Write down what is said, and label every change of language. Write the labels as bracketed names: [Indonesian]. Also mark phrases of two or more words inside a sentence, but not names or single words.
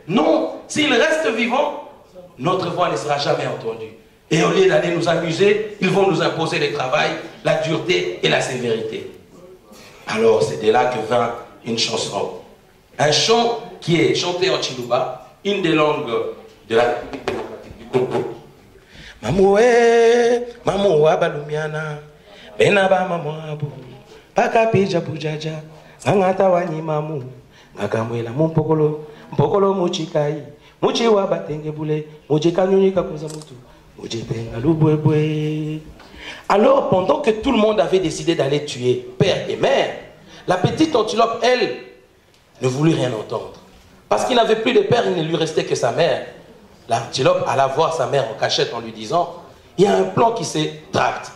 [French] Non, s'ils restent vivants, notre voix ne sera jamais entendue. Et au lieu d'aller nous amuser, ils vont nous imposer le travail, la dureté et la sévérité. Alors, c'est de là que vint une chanson. Un chant qui est chanté en Chiluba, une des langues de la République démocratique du Congo. [Luba-Lulua] Mamoué, mamouwa balumiana, benaba mamouabu, pakapija bujaja, angata wani mamu, ngakamwela mumpokolo, mpokolo muchikai, muchiwa batenge bule, mujikanyunika kuza mutu, mujipenga lubwebwe. [French] Alors, pendant que tout le monde avait décidé d'aller tuer père et mère, la petite antilope, elle, ne voulut rien entendre. Parce qu'il n'avait plus de père, il ne lui restait que sa mère. L'antilope alla voir sa mère en cachette en lui disant, il y a un plan qui se tracte.